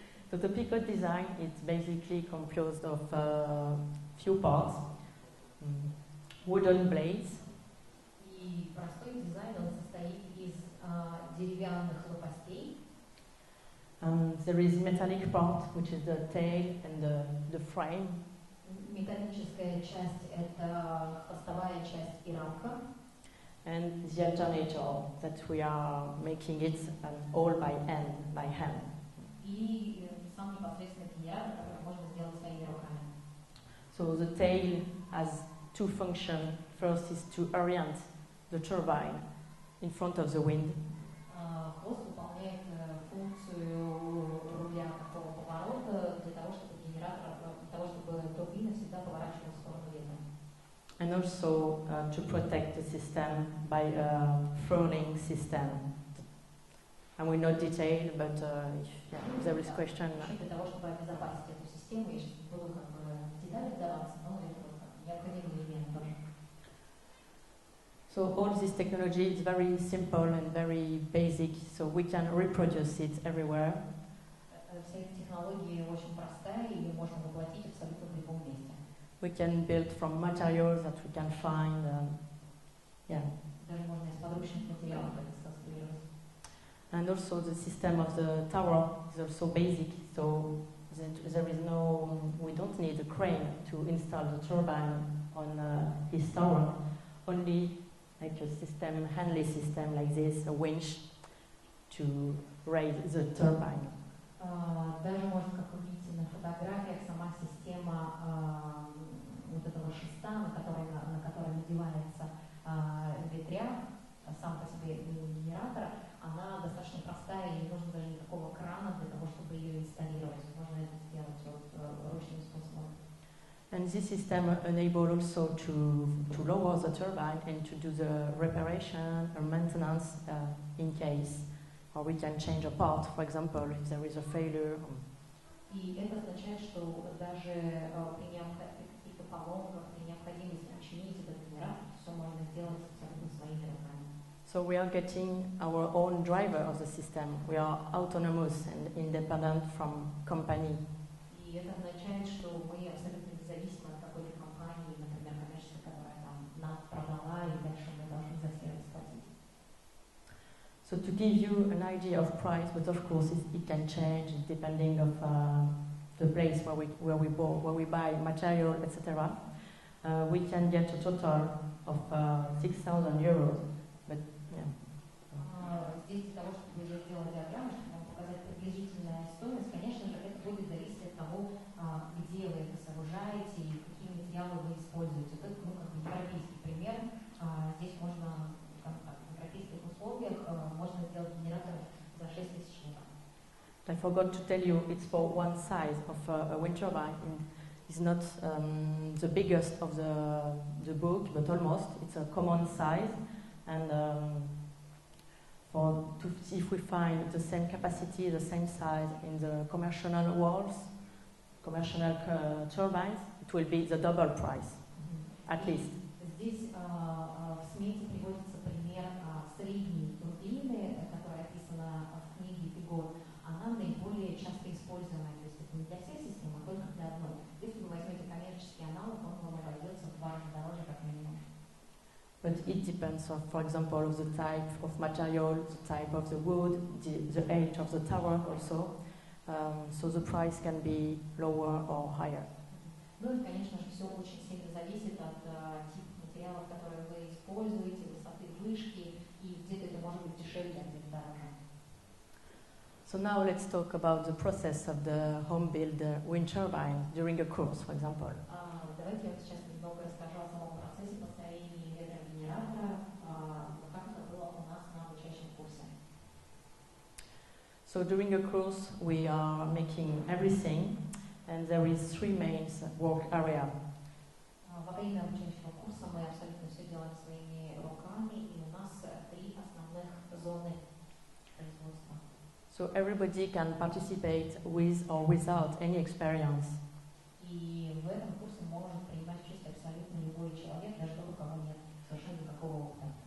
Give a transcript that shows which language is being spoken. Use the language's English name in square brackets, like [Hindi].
[English] So the Pivot design is basically composed of few parts. Wooden blades. [Russian] И простой дизайн, он состоит из деревянных лопастей. [English] There is metallic part, which is the tail and the frame. [Russian] Металлическая часть – это хвостовая часть и рамка. [English] And the alternator, that we are making it all by hand. [Russian] И сам непосредственно генератор, который можно сделать своими руками. [English] So the tail has two functions. First is to orient the turbine in front of the wind. [Russian] Хвост выполняет функцию руля такого поворота для того, чтобы генератор, для того, чтобы турбина всегда поворачивалась в сторону ветра. [English] And also to protect the system by a furling system. And we know detail, but if there is question. [Russian] Для того, чтобы обезопасить эту систему, я сейчас не буду как бы в детали вдаваться, но это вот необходимый элемент тоже. [English] So all this technology is very simple and very basic, so we can reproduce it everywhere. [Russian] Вся эта технология очень простая, и ее можно воплотить абсолютно в [English] We can build from materials that we can find. Yeah. [Russian] Даже можно из подручных материалов это сконструировать. [English] And also the system of the tower is also basic, so there is no, we don't need a crane to install the turbine on his tower, only like a system, handy system like this, a winch to raise the turbine. [Russian] Даже можно, как вы видите на фотографиях, сама система вот этого шеста, на который надевается ветряк, сам по себе минигенератор, она достаточно простая, и не нужно даже никакого крана для того, чтобы ее инсталлировать. Можно это сделать ручным способом. [English] And this system enables also to lower the turbine and to do the reparation or maintenance in case, or we can change a part, for example, if there is a failure. [Russian] И это означает, что даже при каких-то поломках, при необходимости починить этот генератор, все можно сделать абсолютно своими руками. [English] So we are getting our own driver of the system. We are autonomous and independent from company. [Russian] И это означает, что мы абсолютно независимы от какой-то компании, например, коммерческой, которая там нас продала, и дальше мы должны за сервис платить. [English] So to give you an idea of price, but of course it can change depending of the place where we buy material, etc. We can get a total of 6,000 euros. But yeah. [Russian] Здесь для того, чтобы я сделала диаграмму, чтобы вам показать приблизительную стоимость, конечно же, это будет зависеть от того, где вы это сооружаете и какие материалы вы используете. Это как бы европейский пример. Здесь можно, в европейских условиях, можно сделать генератор за 6 тысяч евро. [English] I forgot to tell you, it's for one size of a wind turbine. It's not the biggest of the book, but almost. It's a common size. And to see if we find the same capacity, the same size in the commercial worlds, commercial turbines, it will be the double price, at least. [Russian] Здесь в смете приводится пример средней турбины, которая описана в книге «Фигур». Она наиболее часто используемая, то есть это не для всех систем, а только для одной. Если вы возьмете коммерческий аналог, он вам обойдется в 2 раза дороже, как минимум. [English] But it depends, for example, of the type of material, the type of the wood, the age of the tower also. So the price can be lower or higher. [Russian] Ну и, конечно же, все очень сильно зависит от типа материалов, которые вы используете, высоты вышки, и где-то это может быть дешевле, а где-то дороже. [English] So now let's talk about the process of the home-built wind turbine during a course, for example. [Russian] Давайте я сейчас немного расскажу о самом процессе построения ветрогенератора, как это было у нас на обучающем курсе. [English] So during a course we are making everything, and there is 3 main work areas. [Russian] Во время обучающего курса мы абсолютно все делаем своими руками, и у нас 3 основных зоны производства. [English] So everybody can participate with or without any experience. [Russian] И в этом курсе может принимать участие абсолютно любой человек, даже тот, у кого нет совершенно никакого опыта.